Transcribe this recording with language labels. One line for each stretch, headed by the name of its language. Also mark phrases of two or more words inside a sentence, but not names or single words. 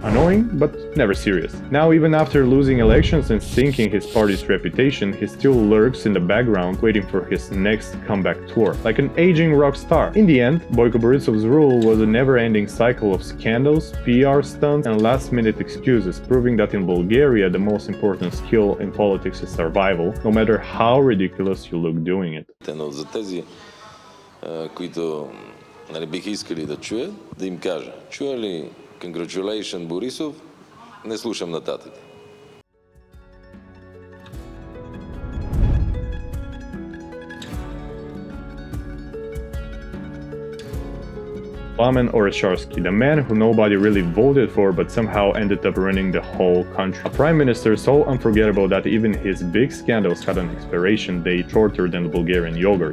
English: Annoying, but never serious. Now, even after losing elections and sinking his party's reputation, he still lurks in the background waiting for his next comeback tour, like an aging rock star. In the end, Boyko Borisov's rule was a never-ending cycle of scandals, PR stunts, and last-minute excuses, proving that in Bulgaria, the most important skill in politics is survival, no matter how ridiculous you look doing it.
Bulgarian: Но за тези, които биха искали да чуят, да им кажа, чуя ли Congratulations Борисов, не слушам нататък.
English: Plamen Oresharski, the man who nobody really voted for but somehow ended up running the whole country. A prime minister so unforgettable that even his big scandals had an expiration date shorter than the Bulgarian yogurt.